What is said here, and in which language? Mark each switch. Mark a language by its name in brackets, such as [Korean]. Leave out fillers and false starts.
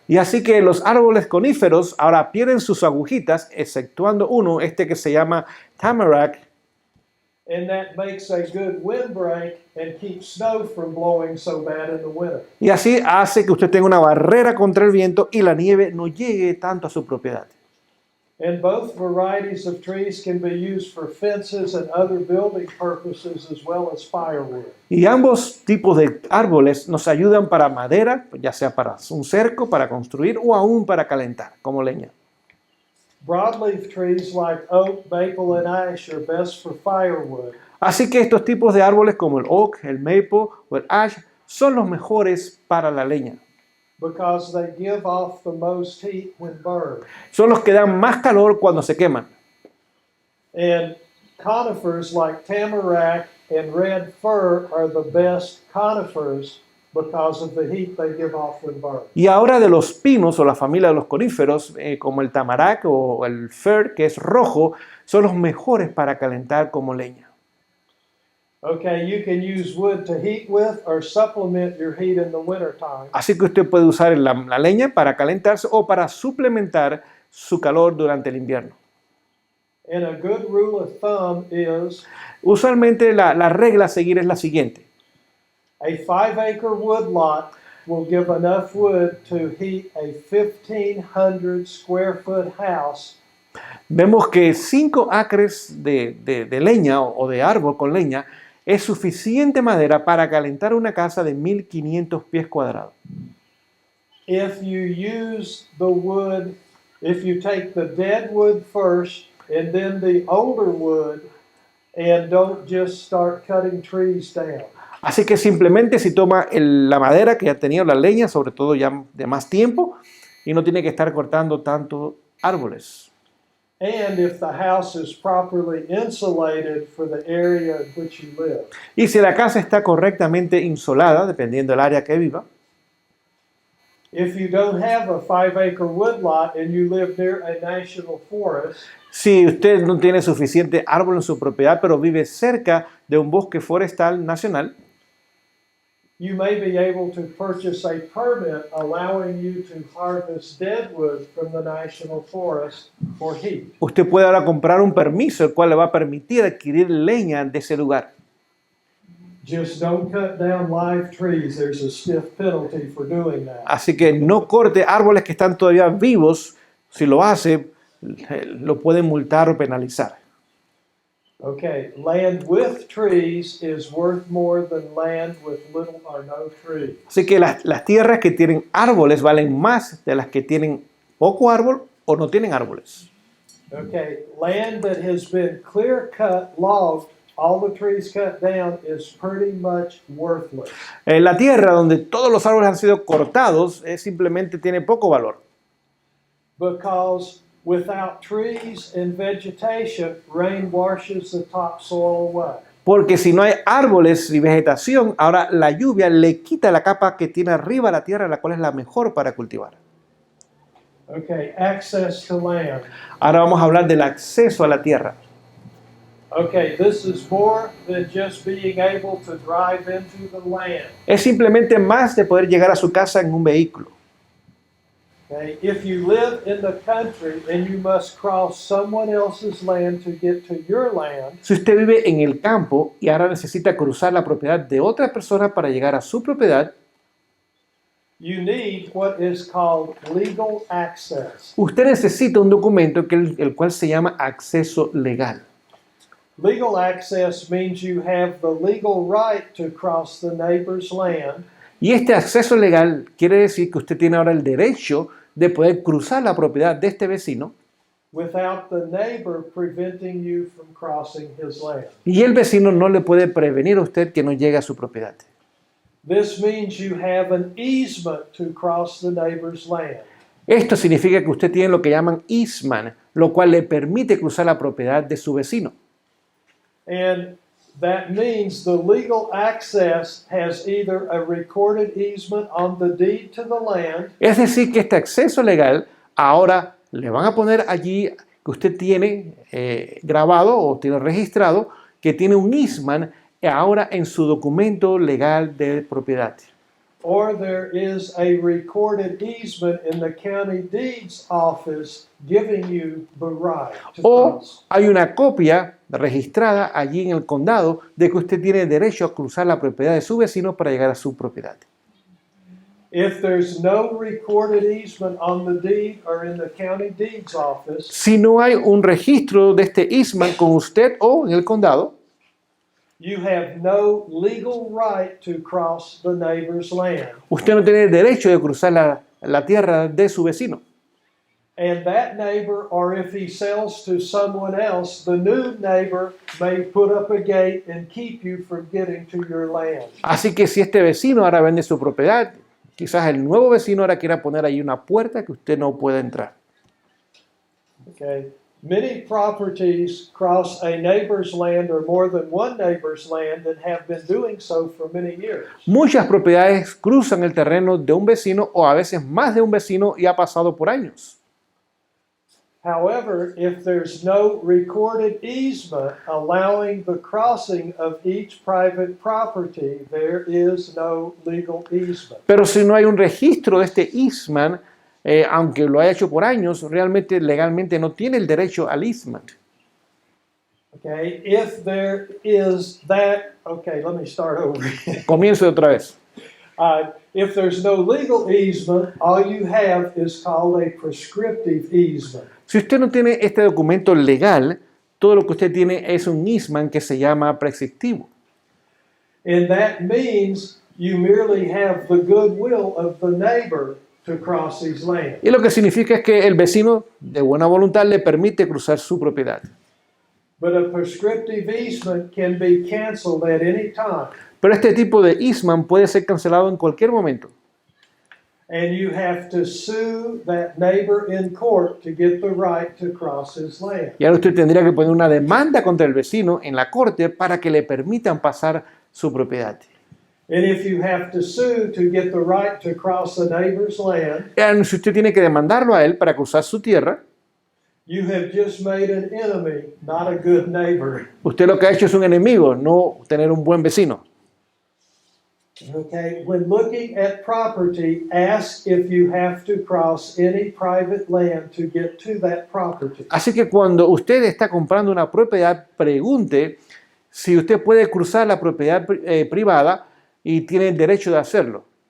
[Spanish] Y así que los árboles coníferos ahora pierden sus agujitas, exceptuando uno, este que se llama tamarack. [English] And that makes a good windbreak and keeps snow from blowing so bad in the winter. [Spanish] Y así hace que usted tenga una barrera contra el viento y la nieve no llegue tanto a su propiedad. [English] And both varieties of trees can be used for fences and other building purposes as well as firewood. [Spanish] Y ambos tipos de árboles nos ayudan para madera, ya sea para un cerco, para construir o aún para calentar, como leña. [English] Broadleaf trees like oak, maple, and ash are best for firewood. [Spanish] Así que estos tipos de árboles como el oak, el maple o el ash son los mejores para la leña. [English] Because they give off the most heat when burned. [Spanish] Son los que dan más calor cuando se queman. [English] And conifers like tamarack and red fir are the best conifers because of the heat they give off when burned. [Spanish] Y ahora de los pinos o la familia de los coníferos, como el tamarack o el fir, que es rojo, son los mejores para calentar como leña. [English] Okay, you can use wood to heat with or supplement your heat in the wintertime. [Spanish] Así que usted puede usar la leña para calentarse o para suplementar su calor durante el invierno. [English] And a good rule of thumb is [Spanish] Usualmente la regla a seguir es la siguiente. [English] a 5-acre woodlot will give enough wood to heat a 1,500 square foot house. [Spanish] Vemos que 5 acres de leña o de árbol con leña es suficiente madera para calentar una casa de 1,500 pies cuadrados. [English] If you use the wood, if you take the dead wood first and then the older wood and don't just start cutting trees down. [Spanish] Así que simplemente si toma la madera que ya tenía, la leña, sobre todo ya de más tiempo, y no tiene que estar cortando tantos árboles. [English] And if the house is properly insulated for the area in which you live. [Spanish] Y si la casa está correctamente insolada, dependiendo del área que viva, [English] If you don't have a 5-acre woodlot and you live near a national forest, [Spanish] si usted no tiene suficiente árbol en su propiedad, pero vive cerca de un bosque forestal nacional, [English] you may be able to purchase a permit allowing you to harvest deadwood from the national forest for heat. [Spanish] usted puede ahora comprar un permiso, el cual le va a permitir adquirir leña de ese lugar. [English] Just don't cut down live trees. There's a stiff penalty for doing that. [Spanish] Así que no corte árboles que están todavía vivos. Si lo hace, lo pueden multar o penalizar. [English] Okay, land with trees is worth more than land with little or no trees. [Spanish] Así que las tierras que tienen árboles valen más de las que tienen poco árbol o no tienen árboles. [English] Okay, land that has been clear cut, logged, all the trees cut down is pretty much worthless. [Spanish] La tierra donde todos los árboles han sido cortados simplemente tiene poco valor. [English] Because without trees and vegetation, rain washes the topsoil away. [Spanish] Porque si no hay árboles y vegetación, ahora la lluvia le quita la capa que tiene arriba la tierra, la cual es la mejor para cultivar. [English] Okay, access to land. [Spanish] Ahora vamos a hablar del acceso a la tierra. [English] Okay, this is more than just being able to drive into the land. [Spanish] Es simplemente más de poder llegar a su casa en un vehículo. [English] Okay, if you live in the country and you must cross someone else's land to get to your land, [Spanish] Si usted vive en el campo y ahora necesita cruzar la propiedad de otra persona para llegar a su propiedad, [English] you need what is called legal access. [Spanish] usted necesita un documento el cual se llama acceso legal. [English] Legal access means you have the legal right to cross the neighbor's land. [Spanish] Y este acceso legal quiere decir que usted tiene ahora el derecho de poder cruzar la propiedad de este vecino [English] Without the neighbor preventing you from crossing his land. [Spanish] y el vecino no le puede prevenir a usted que no llegue a su propiedad. [English] This means you have an easement to cross the neighbor's land. [Spanish] Esto significa que usted tiene lo que llaman easement, lo cual le permite cruzar la propiedad de su vecino. [English] And that means the legal access has either a recorded easement on the deed to the land, [Spanish] Es decir, que este acceso legal ahora le van a poner allí que usted tiene grabado o tiene registrado que tiene un easement ahora en su documento legal de propiedad. [English] or there is a recorded easement in the county deeds office giving you the right to [Spanish] O [English] cross. [Spanish] hay una copia registrada allí en el condado de que usted tiene derecho a cruzar la propiedad de su vecino para llegar a su propiedad. [English] If there's no recorded easement on the deed or in the county deeds office, [Spanish] Si no hay un registro de este easement con usted o en el condado, [English] you have no legal right to cross the neighbor's land. [Spanish] usted no tiene derecho de cruzar la tierra de su vecino. [English] And that neighbor, or if he sells to someone else, the new neighbor may put up a gate and keep you from getting to your land. [Spanish] Así que si este vecino ahora vende su propiedad, quizás el nuevo vecino ahora quiera poner ahí una puerta que usted no pueda entrar. [English] Okay. Many properties cross a neighbor's land or more than one neighbor's land and have been doing so for many years. [Spanish] Muchas propiedades cruzan el terreno de un vecino o a veces más de un vecino y ha pasado por años. [English] However, if there's no recorded easement allowing the crossing of each private property, there is no legal easement. [Spanish] Pero si no hay un registro de este easement, aunque lo haya hecho por años, realmente legalmente no tiene el derecho al easement. [English] Okay, if there is that, okay, let me start over. [Spanish] Comienzo de otra vez. [English] If there's no legal easement, all you have is called a prescriptive easement. [Spanish] Si usted no tiene este documento legal, todo lo que usted tiene es un easement que se llama prescriptivo. [English] And that means you merely have the goodwill of the neighbor to cross his land. [Spanish] Y lo que significa es que el vecino de buena voluntad le permite cruzar su propiedad. [English] But a prescriptive easement can be canceled at any time. [Spanish] Pero este tipo de easement puede ser cancelado en cualquier momento. [English] And you have to sue that neighbor in court to get the right to cross his land. [Spanish] Y ahora usted tendría que poner una demanda contra el vecino en la corte para que le permitan pasar su propiedad. [English] And if you have to sue to get the right to cross the neighbor's land, [Spanish] Y si usted tiene que demandarlo a él para cruzar su tierra, [English] you have just made an enemy, not a good neighbor. [Spanish] usted lo que ha hecho es un enemigo, no tener un buen vecino. [English] Okay, when looking at property, ask if you have to cross any private land to get to that property. [Spanish] Así que cuando usted está comprando una propiedad, pregunte si usted puede cruzar la propiedad privada y tiene el derecho de hacerlo.